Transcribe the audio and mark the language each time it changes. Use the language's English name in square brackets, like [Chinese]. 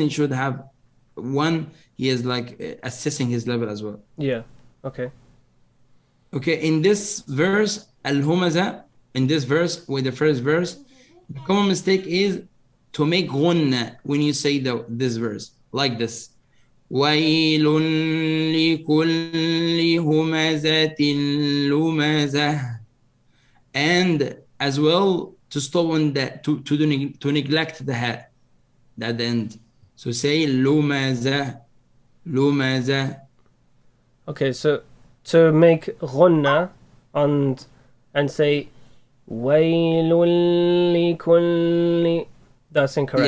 [English] He should have one. He is like assessing his level as well. Yeah. Okay. Okay. In this verse, Al-Humazah. In this verse, with the first verse, the common mistake is to make ghunna when you say this verse like this. [Arabic] وَيْلٌ لِكُلِّ هُمَزَةٍ لُمَزَةٍ. [English] And as well, to stop on the to neglect the ha at the end. So say lumaza, lumaza. Okay, so to make غنة and say [Arabic] ويل لكل, [English] that's incorrect.